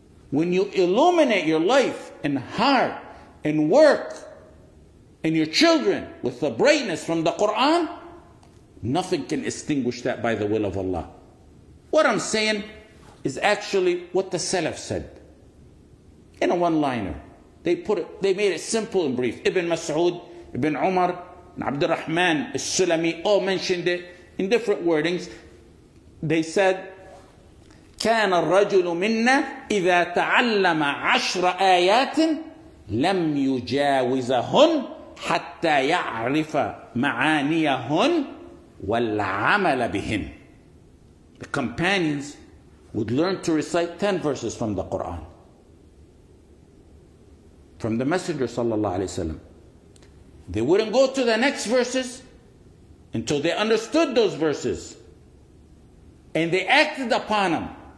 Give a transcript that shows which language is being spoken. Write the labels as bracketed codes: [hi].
[en] When you illuminate your life and heart and work and your children with the brightness from the Quran, nothing can extinguish that by the will of Allah. What I'm saying is actually what the Salaf said in a one-liner. They made it simple and brief. Ibn Mas'ud, Ibn Umar, and Abdul Rahman al-Sulami all mentioned it in different wordings. They said, [ar] كان الرجل منا إذا تعلم 10 آيات لم يجاوزهن حتى يعرف معانيهن والعمل بهن. [en] The companions would learn to recite 10 verses from the Quran, from the Messenger sallallahu alaihi wasallam. They wouldn't go to the next verses until they understood those verses and they acted upon them.